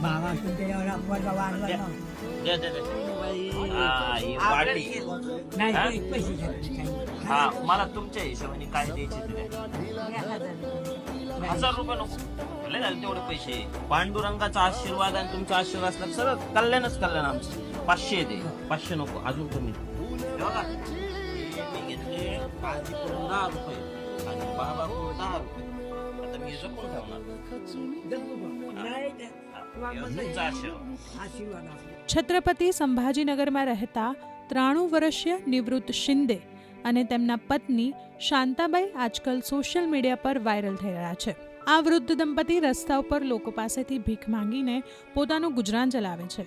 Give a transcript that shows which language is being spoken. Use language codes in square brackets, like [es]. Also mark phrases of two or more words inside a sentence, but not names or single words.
[mr] द्या द्या ही वाटी हा मला तुमच्या हिशोबाने काय द्यायचे ते 1000 रुपये नको लय झाले तेवढे पैसे. पांडुरंगाचा आशीर्वाद आणि तुमचा आशीर्वाद असला सगळं कल्याणच कल्याण आमचं. 500 दे 500 नको अजून कमी बघा. मी घेतले काळजीकडून 10 रुपये आणि बाबाकडून 10 रुपये. आता मी जपून ठेवणार. [gu] છત્રપતિ સંભાજીનગરમાં રહેતા 93 વર્ષીય નિવૃત્ત શિંદે અને તેમના પત્ની શાંતાબાઈ આજકાલ [en] social media [gu] પર વાયરલ થઈ રહ્યા છે. આ વૃદ્ધ દંપતી રસ્તા ઉપર લોકો પાસેથી ભીખ માંગીને પોતાનું ગુજરાન ચલાવે છે.